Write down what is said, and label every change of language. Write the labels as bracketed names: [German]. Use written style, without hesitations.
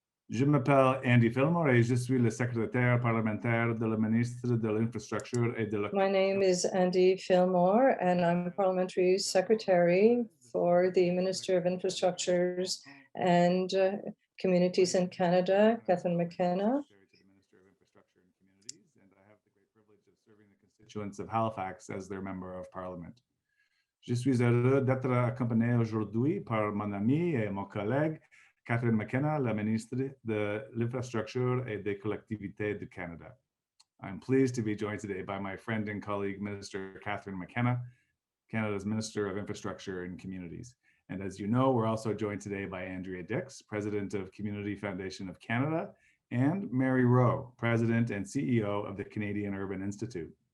[French] Je m'appelle Andy Fillmore et je suis le secrétaire parlementaire de la ministre de l'Infrastructure et de la... [English] My name is Andy Fillmore, and I'm Parliamentary Secretary for the Minister of Infrastructures and Communities in Canada, Catherine McKenna. And I have the great privilege of serving the constituents of Halifax as their Member of Parliament. [French] Je suis heureux d'être accompagné aujourd'hui par mon ami et mon collègue, Catherine McKenna, la ministre de l'Infrastructure et des Collectivités du Canada. [English] I'm pleased to be joined today by my friend and colleague, Minister Catherine McKenna, Canada's Minister of Infrastructure and Communities. And as you know, we're also joined today by Andrea Dix, President of Community Foundation of Canada, and Mary Rowe, President and CEO of the Canadian Urban Institute.